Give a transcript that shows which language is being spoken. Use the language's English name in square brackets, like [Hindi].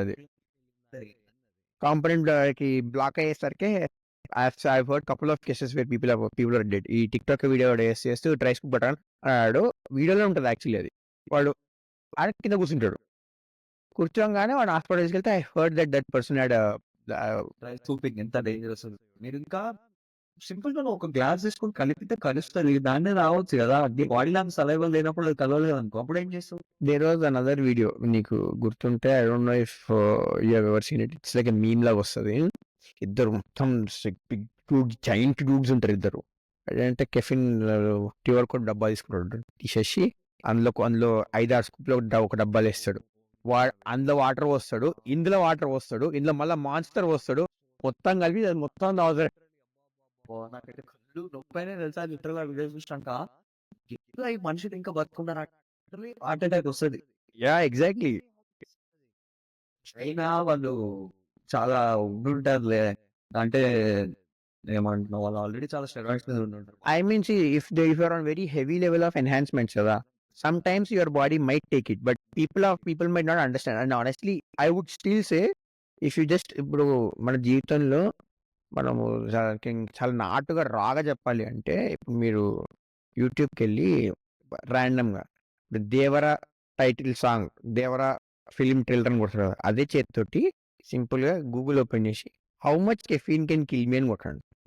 [Telugu] అది కాంపోనెంట్ కి బ్లాక్ అయ్యేసరికి [English] I've heard couple of cases where people are dead. [Telugu] ఈ టిక్‌టాక్ వీడియో చేస్తూ డ్రై స్కూప్ బటన్ అన్నాడు. వీడియోలో ఉంటది యాక్చువల్లీ అది. వాడు కింద కూర్చుంటాడు. కూర్చోంగానే వాడు హాస్పిటల్ తీసుకెళ్తే [English] I heard that person had [Telugu] dry scooping ఎంత డేంజరస్. మీరు ఇంకా సింపుల్ గా ఒక గ్లాస్ తీసుకొని కలిపితే కలుస్తుంది. దాన్నే రావచ్చు కదా. బాడీ లాంటి సలైవల్ లేనప్పుడు అది కలవలేదు అనుకో, అప్పుడు ఏం చేస్తావు? [English] There was another video నీకు గుర్తుంటే I don't know if you have ever seen it. It's like a meme లాగా వస్తది. ఇద్దరు మొత్తం బిగ్ [Telugu] జైంట్ డూడ్స్ ఉంటారు ఇద్దరు. ఏంటంటే కెఫిన్ క్యూఆర్ కోడ్ డబ్బా తీసుకుంటాడు, తీసేసి అందులో 5-6 స్కూప్లు ఒక డబ్బాలు వేస్తాడు. అందులో వాటర్ పోస్తాడు, ఇందులో వాటర్ పోస్తాడు, ఇందులో మళ్ళీ మాన్స్టర్ పోస్తాడు, మొత్తం కలిపి అది మొత్తం తాగుతాడు. నాకైతే కళ్ళు నొప్పైనా తెలుసా లిటరల్ వీడియో చూసినాక. ఎట్లా ఈ మనుషులు ఇంకా బతుకున్నారు, హార్ట్ అటాక్ వస్తుంది. [English] Yeah exactly. [Telugu] అయినా వాళ్ళు చాలా ఉండుంటారులే, అంటే ఏమంటున్నావు, వాళ్ళు ఆల్రెడీ చాలా స్టెరాయిడ్స్ మీద ఉండుంటారు. [English] I mean, see, if you are on very heavy level of enhancements, Sada, sometimes your body might take it, but people might not understand. And honestly, I would still say, if you just [Telugu] ఇప్పుడు మన జీవితంలో మనము చాలా నాటుగా రాగా చెప్పాలి అంటే, ఇప్పుడు మీరు యూట్యూబ్కి వెళ్ళి ర్యాండమ్గా దేవర టైటిల్ సాంగ్, దేవర ఫిలిం ట్రైలర్ అని కొడతారు కదా, అదే చేతితోటి సింపుల్గా గూగుల్ ఓపెన్ చేసి [English] how much caffeine can kill me [Telugu] అని కొట్టండి.